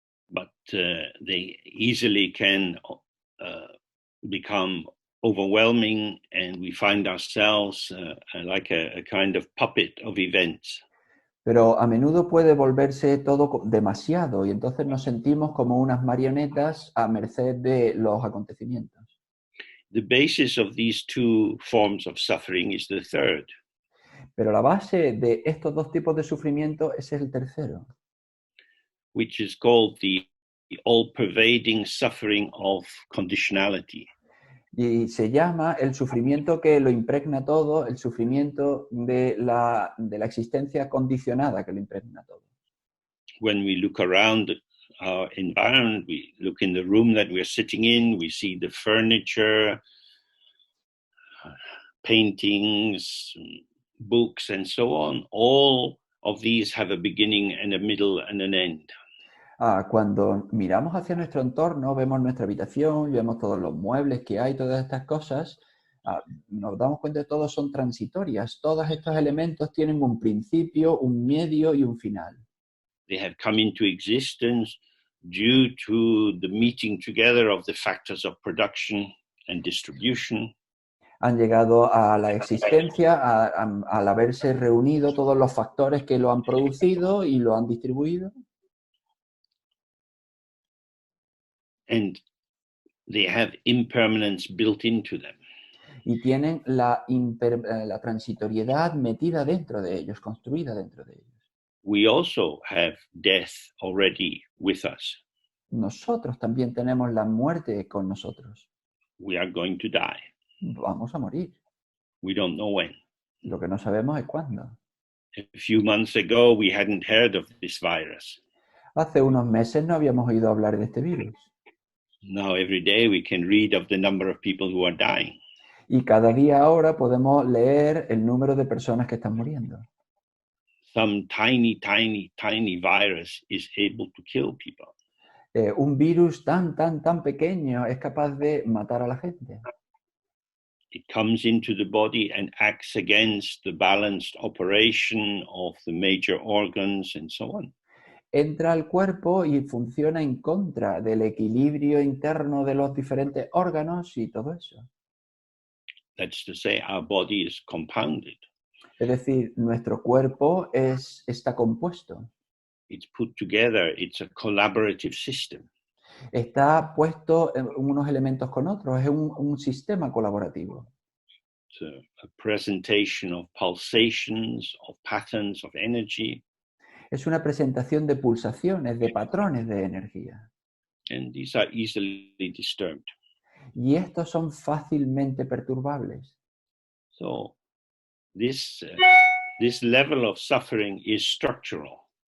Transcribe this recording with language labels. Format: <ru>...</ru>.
<en>But they easily can become overwhelming, and we find ourselves like a kind of puppet of events.</en> <es>Pero a menudo puede volverse todo demasiado y entonces nos sentimos como unas marionetas a merced de los acontecimientos.</es> <en>The basis of these two forms of suffering is the third.</en> <es>Pero la base de estos dos tipos de sufrimiento es el tercero,</es> <en>which is called the all-pervading suffering of conditionality.</en> <es>y se llama el sufrimiento que lo impregna todo, el sufrimiento de la existencia condicionada que lo impregna todo.</es> <en>When we look around our environment, we look in the room that we're sitting in, we see the furniture, paintings, books, and so on. All of these have a beginning and a middle and an end.</en> <es>Cuando miramos hacia nuestro entorno, vemos nuestra habitación, vemos todos los muebles que hay, todas estas cosas, nos damos cuenta de que todos son transitorias. Todos estos elementos tienen un principio, un medio y un final.</es> <en>They have come into existence due to the meeting together of the factors of production and distribution.</en> <es>Han llegado a la existencia al haberse reunido todos los factores que lo han producido y lo han distribuido.</es> <en>And they have impermanence built into them.</en> <es>Y tienen la transitoriedad metida dentro de ellos, construida dentro de ellos.</es> <en>We also have death already with us.</en> <es>Nosotros también tenemos la muerte con nosotros.</es> <en>We are going to die.</en> <es>Vamos a morir.</es> <en>We don't know when.</en> <es>Lo que no sabemos es cuándo.</es> <en>A few months ago, we hadn't heard of this virus.</en> <es>Hace unos meses no habíamos oído hablar de este virus.</es> <en>Now, every day, we can read of the number of people who are dying.</en> <es>Y cada día ahora podemos leer el número de personas que están muriendo.</es> <en>Some tiny virus is able to kill people.</en> <es>Un virus tan pequeño es capaz de matar a la gente.</es> <en>It comes into the body and acts against the balanced operation of the major organs and so on.</en> <es>Entra al cuerpo y funciona en contra del equilibrio interno de los diferentes órganos y todo eso.</es> <en>That's to say, our body is compounded.</en> <es>Es decir, nuestro cuerpo está compuesto.</es> <en>It's put together. It's a collaborative system.</en> <es>Está puesto en unos elementos con otros. Es un sistema colaborativo.</es> <en>It's a presentation of pulsations, of patterns of energy.</en> <es>Es una presentación de pulsaciones, de patrones de energía.</es> <en>And these are easily disturbed.</en> <es>Y estos son fácilmente perturbables.</es> <en>So this level of suffering is structural.</en>